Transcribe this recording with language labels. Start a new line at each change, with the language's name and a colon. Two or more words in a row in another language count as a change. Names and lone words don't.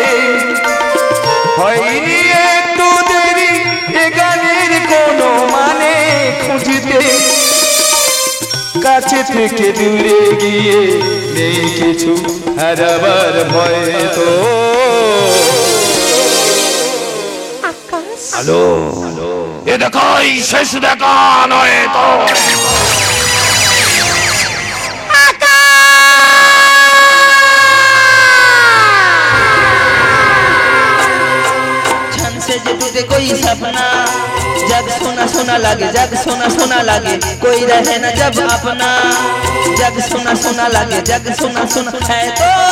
Bangla: হয়নি একটু দেরি এ গানের কোনো মানে খুঁজতে কাছে থেকে দূরে গিয়ে নেই কিছু হারাবার ভয় তো আলো এ দেখাই শেষ দেখা নয় তো
Hindi: छन से जो टूटे कोई सपना जग सोना सोना लागे जग सोना सोना लागे कोई रहे ना जब अपना जग सोना सोना लागे जग सोना सोना है तो